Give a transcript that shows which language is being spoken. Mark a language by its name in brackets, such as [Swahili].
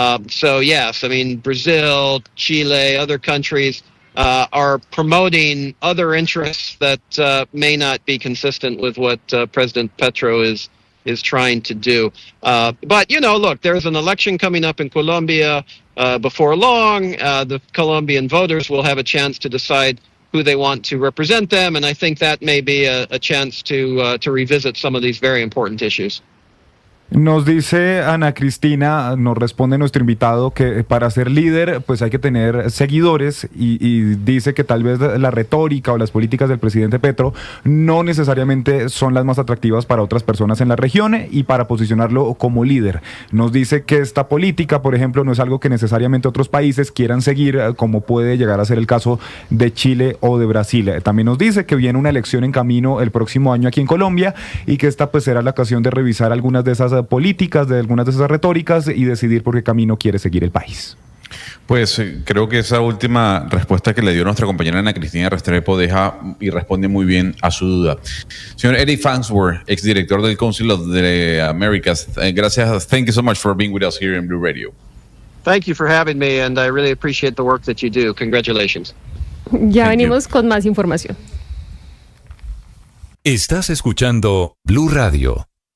[English] So yes, I mean, Brazil, Chile, other countries are promoting other interests that may not be consistent with what President Petro is trying to do. But, you know, look, there's an election coming up in Colombia before long. The Colombian voters will have a chance to decide who they want to represent them, and I think that may be a chance to revisit some of these very important issues. [Spanish] Nos dice Ana Cristina, nos responde nuestro invitado que para ser líder pues hay que tener seguidores y dice que tal vez la retórica o las políticas del presidente Petro no necesariamente son las más atractivas para otras personas en la región y para posicionarlo como líder. Nos dice que esta política, por ejemplo, no es algo que necesariamente otros países quieran seguir, como puede llegar a ser el caso de Chile o de Brasil. También nos dice que viene una elección en camino el próximo año aquí en Colombia y que esta pues será la ocasión de revisar algunas de esas políticas, de algunas de esas retóricas y decidir por qué camino quiere seguir el país. Pues creo que esa última respuesta que le dio nuestra compañera Ana Cristina Restrepo deja y responde muy bien a su duda. Señor Eric Farnsworth, exdirector del Council of the Americas, gracias. [English] Thank you so much for being with us here in Blue Radio. Thank you for having me, and I really appreciate the work that you do. Congratulations. [Spanish] Ya venimos con más información. Estás escuchando Blue Radio.